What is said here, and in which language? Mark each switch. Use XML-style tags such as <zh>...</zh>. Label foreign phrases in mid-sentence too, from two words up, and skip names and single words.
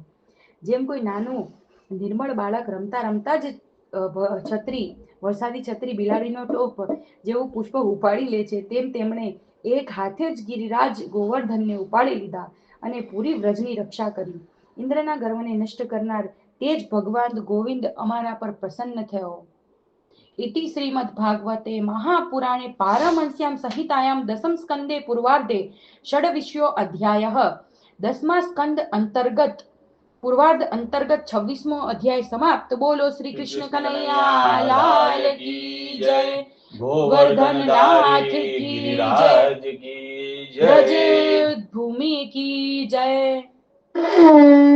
<gu>જેમ કોઈ નાનું નિર્મળ બાળક રમતા રમતા જ વરસાદી છત્રી બિલાડીનો ટોપ જેવું પુષ્પ ઉપાડી લે છે, તેમ તેમણે એક હાથે જ ગિરિરાજ ગોવર્ધનને ઉપાડી લીધા અને પૂરી વ્રજની રક્ષા કરી. ઇન્દ્રના ગર્વને નષ્ટ કરનાર તે જ ભગવાન ગોવિંદ અમારા પર પ્રસન્ન થયો.</gu> <sa>इति श्रीमद्भागवते महापुराणे पारमहंस्यां संहितायां दशम स्कंदे पूर्वार्धे षड्विंशो अध्यायः.</sa> <gu>દસમા સ્કંદ અંતર્ગત પૂર્વાર્ધ અંતર્ગત 26મો અધ્યાય સમાપ્ત.</gu> <hi>बोलो श्री कृष्ण कन्हैया लाल की जय. गोवर्धन नाथ की जय. ब्रज भूमि की जय.</hi>